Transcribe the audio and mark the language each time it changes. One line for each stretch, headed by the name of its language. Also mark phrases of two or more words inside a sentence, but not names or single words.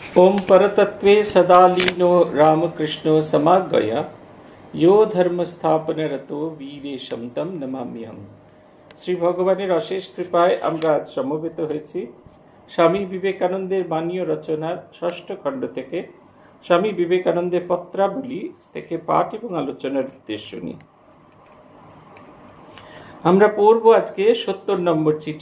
Sanskrit: ओम परतत्वे सदा लीनो रामकृष्णो समागया यो धर्म स्थापन रतो वीरेशम तम नमाम्यहम।
Bangla: শ্রী ভগবানের অশেষ কৃপায় আমরা আজ সমবেত হয়েছি স্বামী বিবেকানন্দের বাণীয় রচনার ষষ্ঠ খণ্ড থেকে স্বামী বিবেকানন্দের পত্রাবলী থেকে পাঠ এবং আলোচনার উদ্দেশ্য নিয়ে। আমরা পড়ব আজকে ৭০ নম্বর চিঠি।